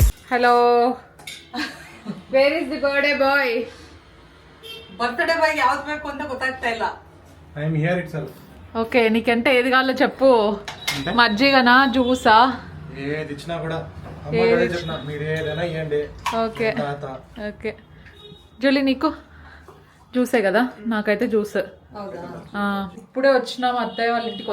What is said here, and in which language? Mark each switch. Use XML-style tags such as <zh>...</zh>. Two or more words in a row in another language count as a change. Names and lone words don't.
<en>Hello where is the birthday boy? birthday boy</en> <kn>ಯಾವ್ದು ಬೇಕು ಅಂತ ಗೊತ್ತಾಗ್ತಾ ಇಲ್ಲ.</kn> <en>I am here itself.</en> <te>ఓకే, నీకంటే ఏది కావాలో చెప్పు. మజ్జిగనా, జ్యూసా? ఏది ఇచ్చినా కూడా అమ్మ చెప్పిన మీరు ఏదైనా ఇవ్వండి. ఓకే ఓకే. జూలీ నీకు జ్యూసే కదా? నాకైతే జ్యూస్. ఇప్పుడే వచ్చినాం అత్తయ్య వాళ్ళ ఇంటికి.</te>